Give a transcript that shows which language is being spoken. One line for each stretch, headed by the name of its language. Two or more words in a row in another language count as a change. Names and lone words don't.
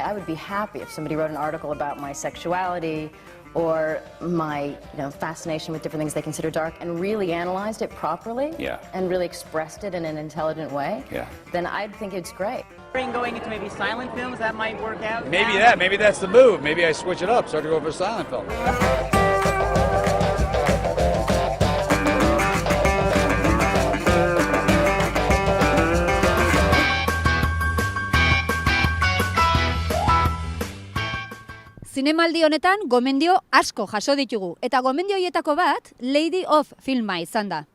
English: I would be happy if somebody wrote an article about my sexuality or my fascination with different things they consider dark and really analyzed it properly and really expressed it in an intelligent way, then I'd think it's great. Going into maybe silent films, that might work out. Maybe that's the move. Maybe I switch it up, start to go for silent film.
Basque: Zinemaldi honetan gomendio asko jaso ditugu, eta gomendio horietako bat Lady of filma izan da.